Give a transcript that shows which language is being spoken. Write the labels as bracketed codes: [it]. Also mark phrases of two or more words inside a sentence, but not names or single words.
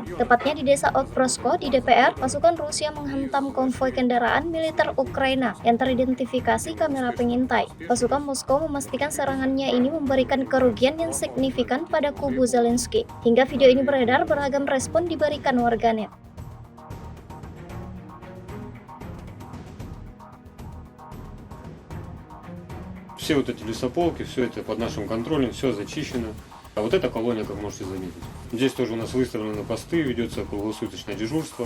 [id] Tepatnya di desa Okrosko di DPR, pasukan Rusia menghantam konvoi kendaraan militer Ukraina yang teridentifikasi kamera pengintai. Pasukan Moskow memastikan serangannya ini memberikan kerugian yang signifikan pada kubu Zelensky. Hingga video ini beredar, beragam respon diberikan warganet. [ru] Все вот эти лесополки, все это под нашим контролем, все зачищено. А вот эта колония, как можете заметить. Здесь тоже у нас выставлены посты, ведется круглосуточное дежурство.